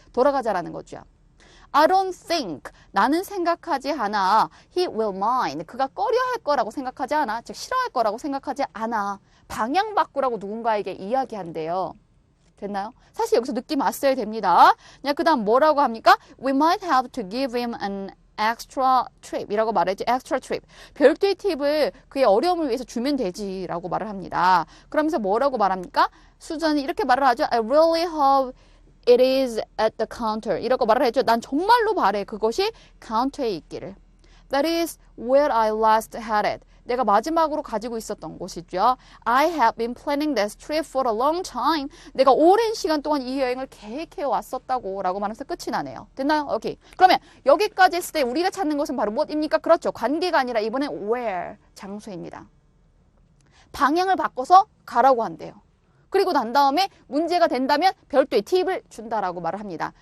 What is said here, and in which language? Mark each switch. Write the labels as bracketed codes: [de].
[ko] 돌아가자라는 거죠. [en] I don't think. [ko] 나는 생각하지 않아. [en] He will mind. [ko] 그가 꺼려할 거라고 생각하지 않아. 즉 싫어할 거라고 생각하지 않아. 방향 바꾸라고 누군가에게 이야기한대요. 됐나요? 사실 여기서 느낌 왔어야 됩니다. 그 다음 뭐라고 합니까? [en] We might have to give him an extra trip [ko] 이라고 말했죠. [en] extra trip. [ko] 별도의 팁을 그의 어려움을 위해서 주면 되지 라고 말을 합니다. 그러면서 뭐라고 말합니까? 수잔이 이렇게 말을 하죠. [en] I really hope it is at the counter [ko] 이라고 말을 했죠. 난 정말로 바래 그것이 카운터에 있기를. [en] That is where I last had it. [ko] 내가 마지막으로 가지고 있었던 곳이죠. [en] I have been planning this trip for a long time. [ko] 내가 오랜 시간 동안 이 여행을 계획해 왔었다고 라고 말하면서 끝이 나네요. 됐나요? 오케이. 그러면 여기까지 했을 때 우리가 찾는 것은 바로 무엇입니까? 그렇죠. 관계가 아니라 이번엔 where, 장소입니다. 방향을 바꿔서 가라고 한대요. 그리고 난 다음에 문제가 된다면 별도의 팁을 준다라고 말을 합니다.